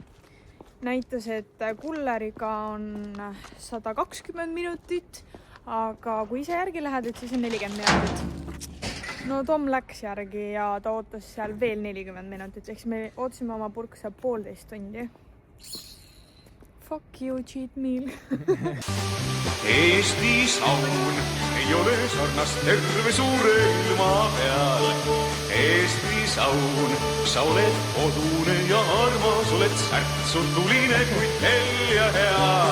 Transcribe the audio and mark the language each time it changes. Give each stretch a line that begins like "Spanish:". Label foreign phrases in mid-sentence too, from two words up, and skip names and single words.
Estonian: Näitas, et kulleriga on 120 minutit, aga kui ise järgi lähed, et siis on 40 minutit. No Tom läks järgi ja ta ootas seal veel 40 minutit, ehk me ootasime oma purksa 1,5 tundi.
English: Fuck you, cheat meal.
Estonian: Eesti saun ei ole sarnast terve suure ilma peal. Eesti saun, sa oled kodune ja armas, oled särtsutuline, kuid hell ja hea.